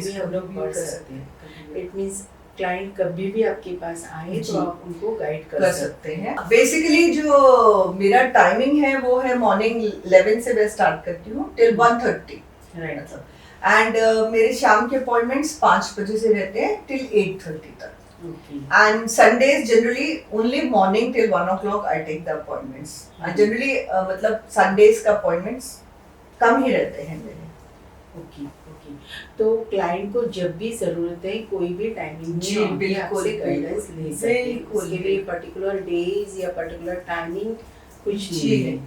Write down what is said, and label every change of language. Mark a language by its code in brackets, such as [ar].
[hi] कभी भी हम लोग पढ़ सकते हैं। [en] it means [hi] क्लाइंट कभी भी आपके पास आए तो आप उनको गाइड कर सकते हैं। बेसिकली जो मेरा टाइमिंग है वो है मॉर्निंग 11 से मैं स्टार्ट करती हूँ टिल 1:30। [en] Right. [hi] एंड मेरे शाम के अपॉइंटमेंट्स 5 बजे से रहते हैं टिल 8:30 तक। [en] And Sundays generally only morning till 1 o'clock I take the appointments. And generally [hi] मतलब Sundays का appointments कम ही रहते हैं मेरे। [en] Okay. [hi] तो क्लाइंट को जब भी जरूरत है कोई भी टाइमिंग में बिल्कुल गाइडेंस ले सकते हैं। उसके लिए पर्टिकुलर डेज या पर्टिकुलर टाइमिंग कुछ नहीं है?